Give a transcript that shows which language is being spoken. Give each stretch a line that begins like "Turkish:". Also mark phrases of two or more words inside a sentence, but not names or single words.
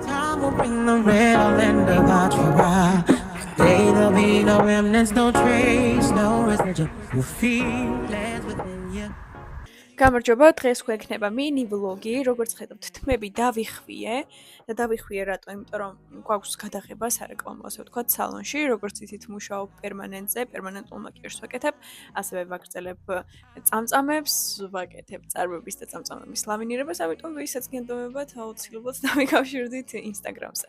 English: Time will bring the real end about you out. Today there'll be no remnants, no trace, no residue. You feel it within you.
Georgian: გამარჯობა, დღეს გვექნება მინი ვლოგი, როგორც ხედავთ, თმები დავიხვიე და დავიხვიე რატო, იმიტომ რომ გვაქვს გადაღება სარეკლამო, ასე ვთქვათ, სალონში, როგორც იცით, მუშაობ პერმანენტზე, პერმანენტულ მაკიაჟს ვაკეთებ, ასევე ვაგრძელებ წამწამებს, ვაკეთებ წარბების და წამწამების ლამინირებას, ამიტომ ვისაც გენდომებათ, აუცილებლად დავიკავშირდით Instagram-ზე.